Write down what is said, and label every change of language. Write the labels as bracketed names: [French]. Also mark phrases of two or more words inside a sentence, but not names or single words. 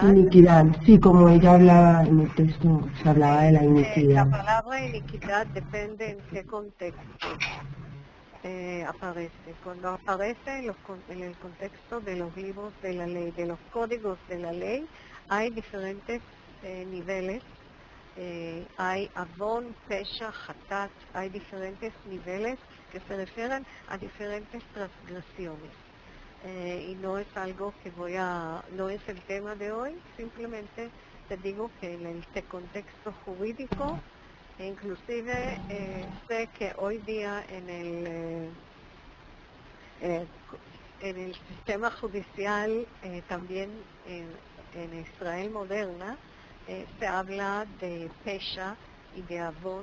[Spanish] Iniquidad, sí, como ella hablaba en el texto, se hablaba de la iniquidad. La palabra iniquidad depende en qué contexto aparece. Cuando aparece en el contexto de los libros de la ley, de los códigos de la ley, hay diferentes niveles. Hay [Hebrew] עון, פשע, חטאת, [Spanish] hay diferentes niveles que se refieren a diferentes transgresiones. Y no es algo que no es el tema de hoy, simplemente te digo que en este contexto jurídico, inclusive sé que hoy día en el sistema judicial, también en Israel moderna, se habla de pesha y de avon.